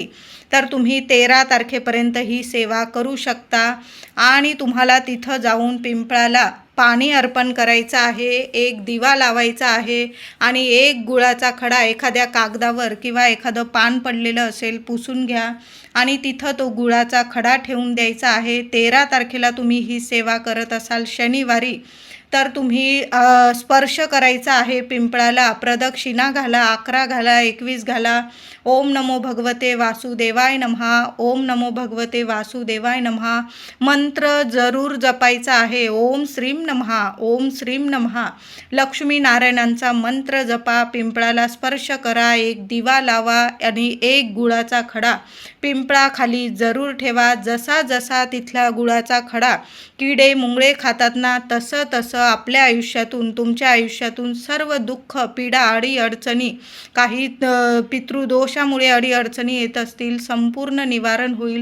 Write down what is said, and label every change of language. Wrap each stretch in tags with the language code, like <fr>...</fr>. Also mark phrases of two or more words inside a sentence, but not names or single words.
<mr>तर तुम्ही 13 तारखेपर्यंत ही सेवा करू शकता आणि तुम्हाला तिथं जाऊन पिंपळाला पाणी अर्पण करायचं आहे, 1 दिवा लावायचा आहे आणि 1 गुळाचा खडा एखाद्या कागदावर किंवा एखादं पान पडलेलं असेल पुसून घ्या आणि तिथं तो गुळाचा खडा ठेवून द्यायचा आहे. 13 तारखेला तुम्ही ही सेवा करत असाल शनिवारी, तर तुम्ही स्पर्श करायचा आहे पिंपळाला. प्रदक्षिणा घाला, 11 घाला, 21 घाला.</mr> <sa>ओम नमो भगवते वासुदेवाय नमः, ओम नमो भगवते वासुदेवाय नमः.</sa> <mr>मंत्र जरूर जपायचा आहे.</mr> <sa>ओम श्रीम नमः, ओम श्रीम नमः.</sa> <mr>लक्ष्मी नारायणांचा मंत्र जपा, पिंपळाला स्पर्श करा, एक दिवा लावा आणि एक गुळाचा खडा पिंपळाखाली जरूर ठेवा. जसा जसा तिथला गुळाचा खडा किडे मुंगळे खातात ना, तसं तसं आपल्या आयुष्यातून, तुमच्या आयुष्यातून सर्व दुःख, पीडा, अडीअडचणी, काही पितृदोषामुळे अडीअडचणी येत असतील, संपूर्ण निवारण होईल.</mr>